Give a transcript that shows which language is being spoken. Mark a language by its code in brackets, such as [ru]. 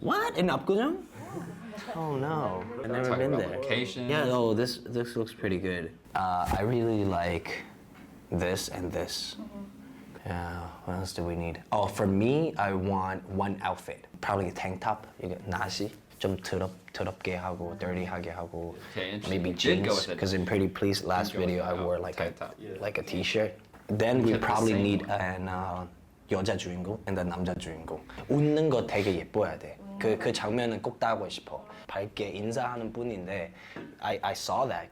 [en] What? In Apgujeong? Oh no. I've never been there. Location. Yeah, oh, this looks pretty good. I really like this and this. Yeah, what else do we need? Oh, for me, I want one outfit. Probably a tank top. You get nasi. [ko] 좀 더럽게 하고, dirty하게 하고. [en] Okay, maybe jeans. Because in Pretty Please last video, I wore like a t-shirt. Then we probably need an [ko] 여자 주인공 [en] and a [ko] 남자 주인공. 웃는 거 되게 예뻐야 돼. 그 장면은 꼭 따고 싶어. 밝게 인사하는 분인데 [en] I saw that.